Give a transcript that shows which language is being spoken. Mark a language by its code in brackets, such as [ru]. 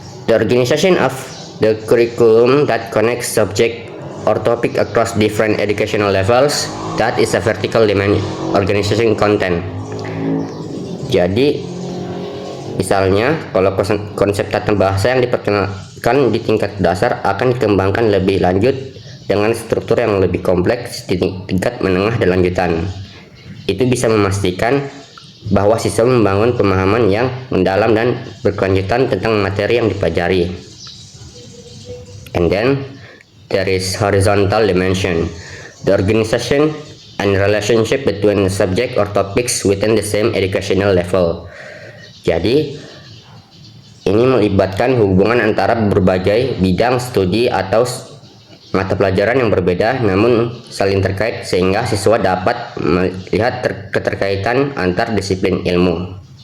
[en] The organization of the curriculum that connects subject or topic across different educational levels, that is a vertical organization content. [id] Jadi misalnya kalau konsep tata bahasa yang diperkenalkan di tingkat dasar akan dikembangkan lebih lanjut dengan struktur yang lebih kompleks di tingkat menengah dan lanjutan. Itu bisa memastikan bahwa siswa membangun pemahaman yang mendalam dan berkelanjutan tentang materi yang dipelajari. [en] And then there is horizontal dimension, the organization and relationship between the subject or topics within the same educational level. [id] Jadi Ini melibatkan hubungan antara berbagai bidang studi atau mata pelajaran yang berbeda namun saling terkait sehingga siswa dapat melihat keterkaitan antar disiplin ilmu.